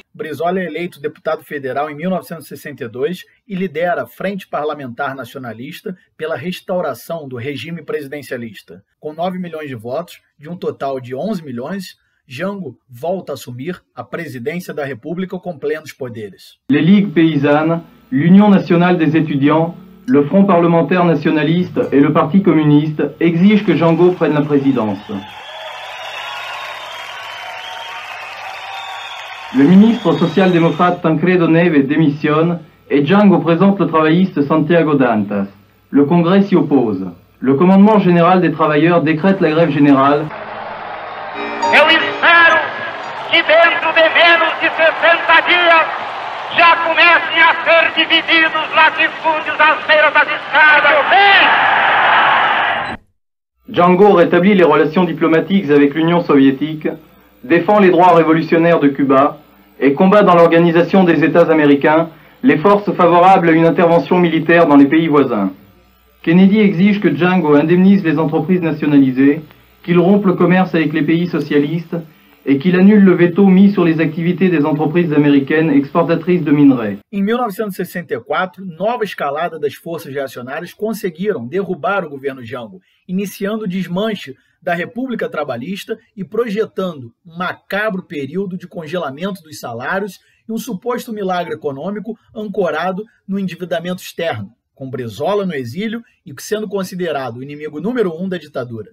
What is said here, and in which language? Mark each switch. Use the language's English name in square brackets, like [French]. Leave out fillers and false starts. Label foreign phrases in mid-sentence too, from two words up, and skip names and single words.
[Portuguese] Brizola é eleito deputado federal em 1962 e lidera a Frente Parlamentar Nacionalista pela restauração do regime presidencialista. Com 9 milhões de votos, de um total de 11 milhões, Jango volta a assumir a presidência da República com plenos poderes. [French] Les Ligues Paysannes, l'Union Nationale des Étudiants, le Front Parlementaire Nationaliste et le Parti Communiste exigent que Jango prenne la présidence. Le ministre social-démocrate Tancredo Neves démissionne et Jango présente le travailliste Santiago Dantas. Le Congrès s'y oppose. Le commandement général des travailleurs décrète la grève générale. [Portuguese] Eu espero que dentro de menos de 60 dias já comecem a ser divididos latifúndios às beiras das estradas. [French] Jango rétablit les relations diplomatiques avec l'Union soviétique, défend les droits révolutionnaires de Cuba et combat dans l'organisation des États américains les forces favorables à une intervention militaire dans les pays voisins. Kennedy exige que Jango indemnise les entreprises nationalisées, qu'il rompe le commerce avec les pays socialistes et qu'il annule le veto mis sur les activités des entreprises américaines exportatrices de minerais. [Portuguese] Em 1964, nova escalada das forças reacionárias conseguiram derrubar o governo Jango, iniciando o desmanche da República Trabalhista e projetando um macabro período de congelamento dos salários e um suposto milagre econômico ancorado no endividamento externo, com Brizola no exílio e sendo considerado o inimigo número 1 da ditadura.